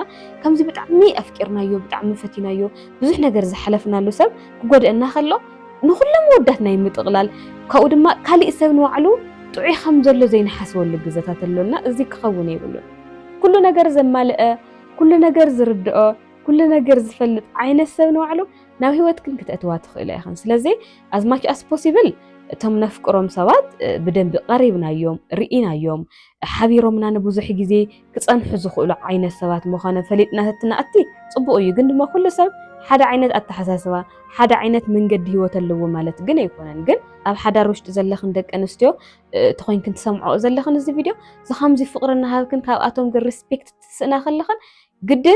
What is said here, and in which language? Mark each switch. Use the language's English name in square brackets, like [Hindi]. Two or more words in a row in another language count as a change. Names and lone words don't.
[Tigrinya] ከምዚ ብጣዕሚ ኣፍቂርናዮ ብጣዕሚ ፈቲናዮ ብዙሕ ነገር ዝሓለፍናሉ ሰብ ክጎድአና ከሎ ንኩሎም ወዳት ናይ ምጥቕላል ካብኡ ድማ ካሊእ ሰብ ንባዕሉ ጥዑይ ከም ዘሎ ዘይነሓስበሉ ግዜታት ኣለና እዚ ክኸውን የብሉን ኩሉ ነገር ዘማልአ ኩሉ ነገር ዝርድኦ ኩሉ ነገር ዝፈልጥ ዓይነት ሰብ ንባዕሉ ናብ ሂወትክን ክትእትዋ ትኽእል ኢኻ ስለዚ [English] as much as possible [Tigrinya] እቶም ነፍቅሮም ሰባት ብደንቢ ቀሪብናዮም ርኢናዮም ሓቢሮምና ንብዙሕ ግዜ ክፀንሑ ዝኽእሉ ዓይነት ሰባት ምዃነ ፈሊጥና ተትናእቲ ፅቡቅ እዩ ግን ድማ ኩሉ ሰብ ሓደ ዓይነት ኣተሓሳስባ ሓደ ዓይነት መንገዲ ሂወት ኣለዎ ማለት ግን ኣይኮነን ግን ኣብ ሓዳር ውሽጢ ዘለኽን ደቂ ኣንስትዮ ተኾይንክን ትሰምዖ ዘለኽን እዚ ቪድዮ ዝኸምዚ ፍቕርና ሃብክን ካብኣቶም ግን ሪስፔክት ትስእና ከለኽን ግድን